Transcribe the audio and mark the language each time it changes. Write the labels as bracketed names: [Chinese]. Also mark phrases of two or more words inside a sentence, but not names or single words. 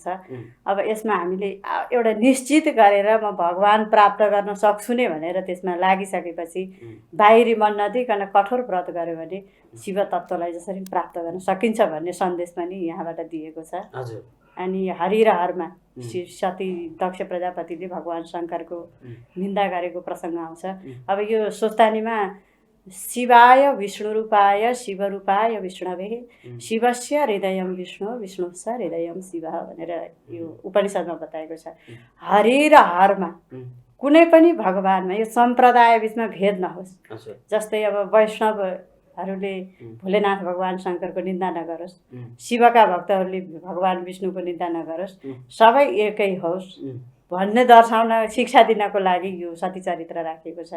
[Nepali] अब यसमा हामीले एउटा निश्चित गरेर म भगवान् प्राप्त गर्न सक्छु नै भनेर त्यसमा लागिसकेपछि बाहिरी मन नदिकन कठोर व्रत गर्यो भने शिव तत्त्वलाई जसरी प्राप्त गर्न सकिन्छ भन्ने सन्देश पनि यहाँबाट दिएको छ। अनि हरि र हरमा सती दक्ष प्रजापतिले भगवान् शङ्करको निन्दा गरेको प्रसङ्ग आउँछ। अब यो स्वस्थानीमा [Sanskrit] शिवाय विष्णुरूपाय शिवरूपाय विष्णवे शिवस्य हृदयं विष्णु विष्णुस्य हृदयं शिव [Nepali] भनेर यो उपनिषदमा बताएको छ। हरि र हरमा कुनै पनि भगवानमा यो सम्प्रदाय बिचमा भेद नहोस्। जस्तै अब वैष्णवहरूले भोलेनाथ भगवान शङ्करको निन्दा नगरोस्, शिवका भक्तहरूले भगवान विष्णुको निन्दा नगरोस्, सबै एकै होस् भन्ने दर्शाउन शिक्षा दिनको लागि यो सती चरित्र राखेको छ।